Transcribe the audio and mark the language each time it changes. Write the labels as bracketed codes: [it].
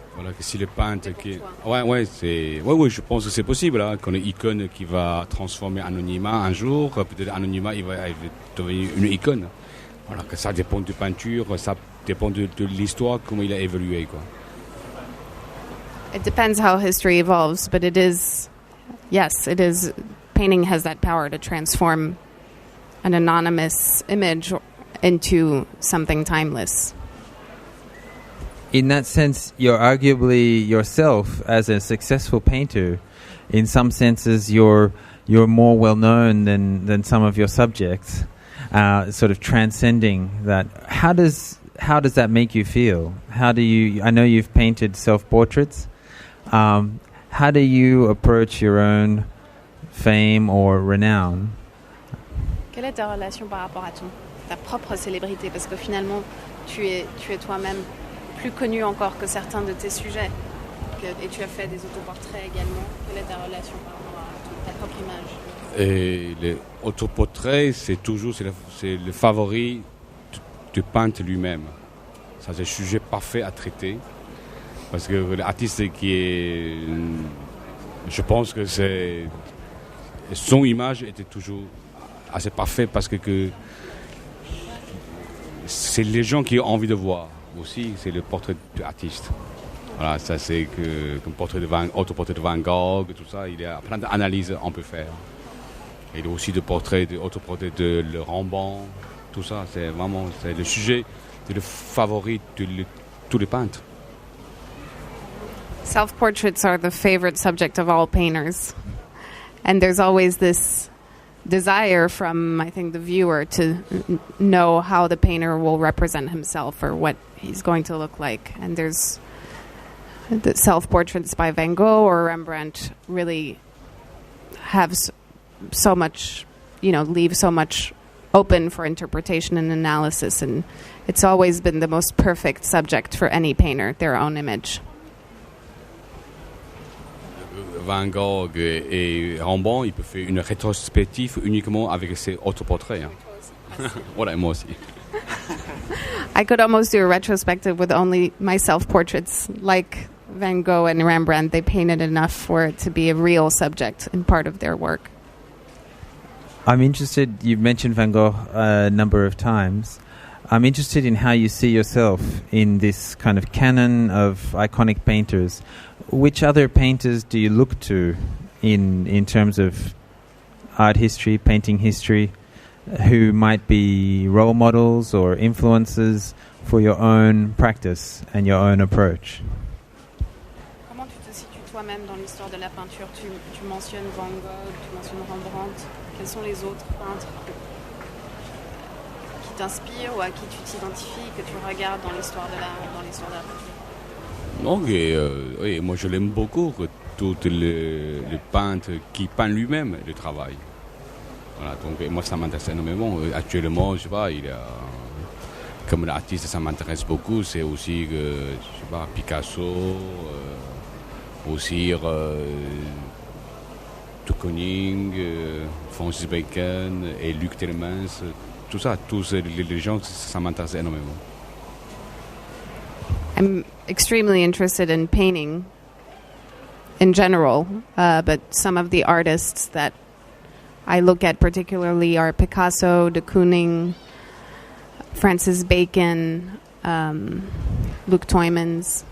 [fr] Voilà, que si le peintre qui, je pense que c'est possible. Hein, qu'on ait une icône qui va transformer anonymat un jour, peut-être anonymat il va devenir une icône. Voilà, que ça dépend de peinture, ça dépend de l'histoire, comment il a évolué, quoi. [en] It depends how history evolves, but it is, painting has that power to transform an anonymous image into something timeless. In that sense, you're arguably yourself, as a successful painter, in some senses you're more well known than some of your subjects, sort of transcending that. How does that make you feel? I know you've painted self-portraits. How do you approach your own fame or renown? [fr] Quelle est ta relation par rapport à ta propre célébrité? Parce que finalement, tu es toi-même plus connu encore que certains de tes sujets. Et tu as fait des autoportraits également. Quelle est ta relation par rapport à ta propre image? Et les autoportraits, c'est le favori du peintre lui-même. Ça, c'est le sujet parfait à traiter. Parce que l'artiste je pense que son image était toujours assez parfaite parce que c'est les gens qui ont envie de voir aussi, c'est le portrait de l'artiste. Voilà, ça c'est comme autoportrait de Van Gogh, tout ça, il y a plein d'analyses qu'on peut faire. Et il y a aussi autoportrait de le Rembrandt, tout ça, c'est le sujet, c'est le favori de tous les peintres. [en] Self-portraits are the favorite subject of all painters. And there's always this desire from, I think, the viewer to know how the painter will represent himself or what he's going to look like. And there's the self-portraits by Van Gogh or Rembrandt really have so much, leave so much open for interpretation and analysis. And it's always been the most perfect subject for any painter, their own image. [fr] Van Gogh et Rembrandt, il peut faire une rétrospective uniquement avec ses autoportraits. Voilà, moi aussi. [en] I could almost do a retrospective with only my self-portraits. Like Van Gogh and Rembrandt, they painted enough for it to be a real subject and part of their work. I'm interested, you've mentioned Van Gogh a number of times. I'm interested in how you see yourself in this kind of canon of iconic painters. Which other painters do you look to in terms of art history, painting history, who might be role models or influences for your own practice and your own approach? [fr] Comment tu te situes toi-même dans l'histoire de la peinture? Tu mentionnes Van Gogh, tu mentionnes Rembrandt. Quels sont les autres peintres qui t'inspirent ou à qui tu t'identifies, que tu regardes dans l'histoire de la peinture? Donc, oui, moi je l'aime beaucoup, tous les peintres qui peignent lui-même le travail. Voilà, donc moi ça m'intéresse énormément. Actuellement, je sais pas, comme l'artiste, ça m'intéresse beaucoup. C'est aussi, je sais pas, Picasso, aussi de Kooning, Francis Bacon et Luc Tillmans. Tout ça, tous les gens, ça m'intéresse énormément. [en] I'm extremely interested in painting in general, but some of the artists that I look at particularly are Picasso, de Kooning, Francis Bacon, Luc Tillmans.